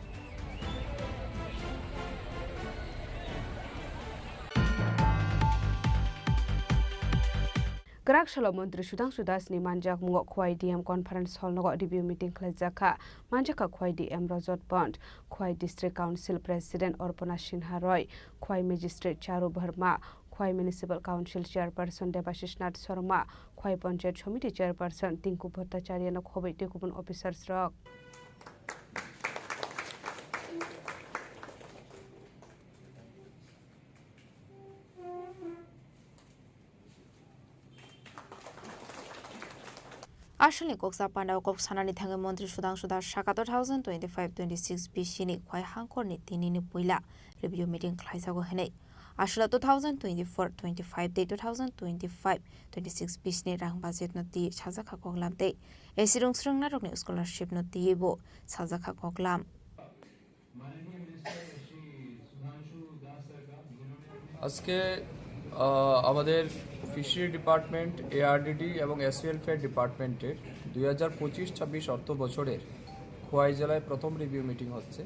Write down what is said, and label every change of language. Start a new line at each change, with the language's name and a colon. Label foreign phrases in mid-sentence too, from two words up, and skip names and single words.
Kok Borok: Karakshalo Mantri Sudhanshu Das ni manjak mungo khwai
English: DM conference hall
Kok Borok: nogo
English: review meeting
Kok Borok: khlaijakha manjaka khwai DM Rajat Pant khwai
English: district council president
Kok Borok: Orpana Sinha Roy khwai magistrate Charu Bharma khwai
English: municipal council chairperson
Kok Borok: Debashish Nath Sharma khwai
English: panchayat committee chairperson
Kok Borok: Tinku Bhattacharya no khobei tekubun officers rok Ashali koksa panda kok sanani thange mantri Sudhanshu Das Shaka 2025-26 bishini khwai hangkor ni tini ni puila
English: review meeting
Kok Borok: khlaisago hene Ashla 2024-25 de 2025-26 bishni rang budget no ti chajaka koklam te esirung srung na rokni scholarship no ti bo chajaka koklam
Bangla: আজকে আমাদের
English: fishery department
Bangla: এআরডিডি এবং
English: S welfare department's
Bangla: 2025-26 অর্থ বছরের খোয়াই জেলায় প্রথম
English: review meeting
Bangla: হচ্ছে